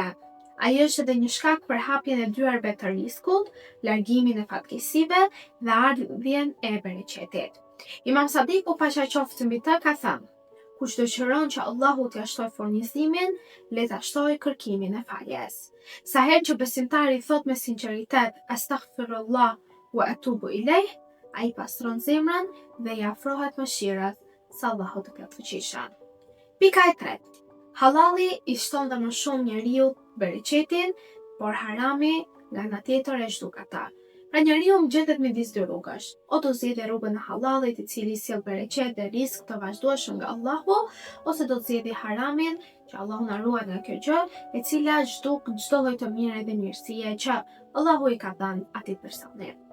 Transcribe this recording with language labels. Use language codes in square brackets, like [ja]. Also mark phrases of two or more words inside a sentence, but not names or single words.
[sq] Ai është edhe një shkak për hapjen e dyerve të riskut, largimin e fatkeqësive dhe ardhjen e bereqetit. Imam Sadiku, paqja qoftë mbi të, ka thënë: kush dëshiron që Allahu t'ia shtoj furnizimin, le ta shtoj kërkimin e faljes. Sa herë që besimtari thot me sinqeritet [ar] أستغفر الله وأتوب إليه, [sq] ai pastron zemrën dhe i afrohet mëshirës së Allahut të plotfuqishëm. Pika e tretë. Halali i shton dhe më shumë njeriu bereqetin, por harami nga ana tjetër e zhduk ata. Pra njeriu gjendet midis dy rrugësh. O do zgjidhë rrugën e halalit, i cili sjell bereqet dhe risk të vazhdueshëm nga Allahu, ose do zgjidhë haramin, që Allahu na ruaj nga kjo gjë, e cila zhduk çdo lloj të mire dhe mirësie që Allahu i ka dhënë atij personi.